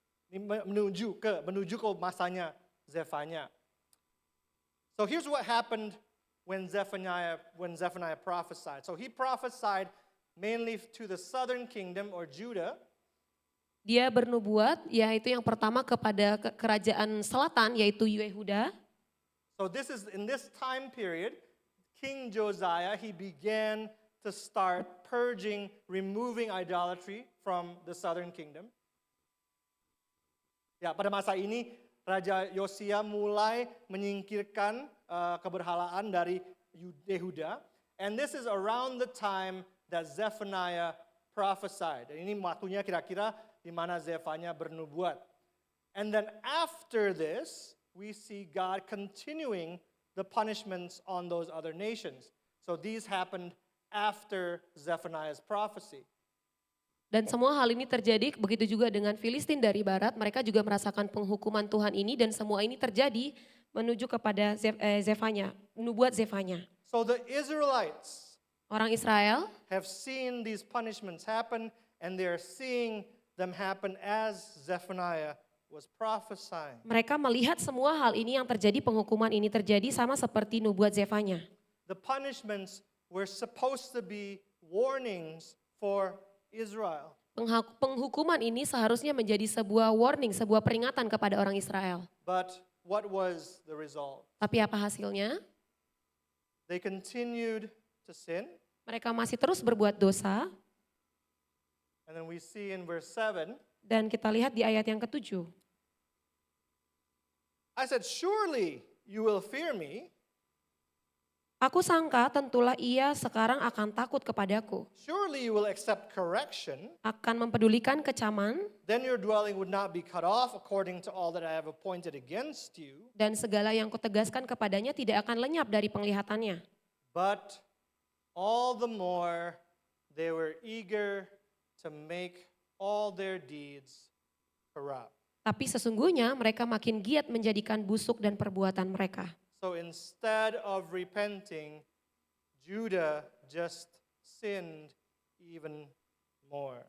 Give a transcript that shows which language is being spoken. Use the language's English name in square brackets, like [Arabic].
[Indonesian] Ini menuju ke masanya Zephaniah. [English] So here's what happened when Zephaniah prophesied. So he prophesied mainly to the southern kingdom or Judah. [Indonesian] Dia bernubuat, yaitu yang pertama kepada kerajaan selatan, yaitu Yehuda. [English] So this is in this time period, King Josiah, he began to start purging, removing idolatry from the southern kingdom. [Indonesian] Ya, pada masa ini Raja Yosia mulai menyingkirkan keberhalaan dari Yehuda, [English] and this is around the time that Zephaniah prophesied. [Indonesian] Dan ini waktunya kira-kira di mana Zephaniah bernubuat. [English] And then after this, we see God continuing the punishments on those other nations. So these happened after Zephaniah's prophecy. [Indonesian] Dan semua hal ini terjadi, begitu juga dengan Filistin dari barat, mereka juga merasakan penghukuman Tuhan ini dan semua ini terjadi menuju kepada Zefanya, nubuat Zefanya. [English] So the Israelites [Indonesian] Orang Israel [English] have seen these punishments happen, and they are seeing them happen as Zephaniah was prophesying. [Indonesian] mereka melihat semua hal ini yang terjadi, penghukuman ini terjadi sama seperti nubuat Zefanya. [English] The punishments were supposed to be warnings for Israel. [Indonesian] Penghukuman ini seharusnya menjadi sebuah warning, sebuah peringatan kepada orang Israel. [English] But what was the result? [Indonesian] Tapi apa hasilnya? [English] They continued to sin. [Indonesian] Mereka masih terus berbuat dosa. [English] And then we see in verse 7, [Indonesian] Dan kita lihat di ayat yang ke-7. [English] I said, surely you will fear me. [Indonesian] Aku sangka tentulah ia sekarang akan takut kepadaku, [English] Surely you will accept correction. [Indonesian] akan mempedulikan kecaman, [English] Then your dwelling would not be cut off according to all that I have appointed against you. [Indonesian] dan segala yang kutegaskan kepadanya tidak akan lenyap dari penglihatannya. [English] But all the more they were eager to make all their deeds corrupt. [Indonesian] Tapi sesungguhnya mereka makin giat menjadikan busuk dan perbuatan mereka. [English] So instead of repenting, Judah just sinned even more.